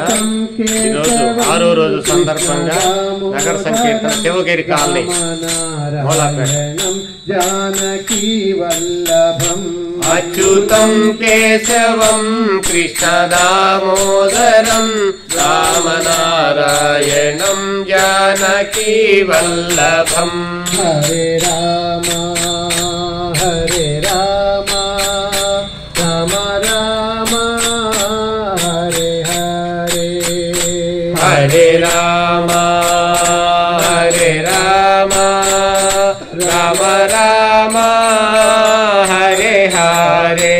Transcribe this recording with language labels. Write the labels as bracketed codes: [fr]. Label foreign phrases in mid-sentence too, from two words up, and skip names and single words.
[te] ఈరోజు 6వ రోజు సందర్భంగా నగర సంకీర్తన శివగిరి కాలనీ మూలాపేట. [sa] జానకీ వల్లభం అచ్యుతం కేశవం కృష్ణ దామోదరం రామనారాయణం జానకీ వల్లభం. హరే రామ హరే రామ రామ రామ హరే హరే. హరే రామ హరే రామ రామ రామ హరే హరే.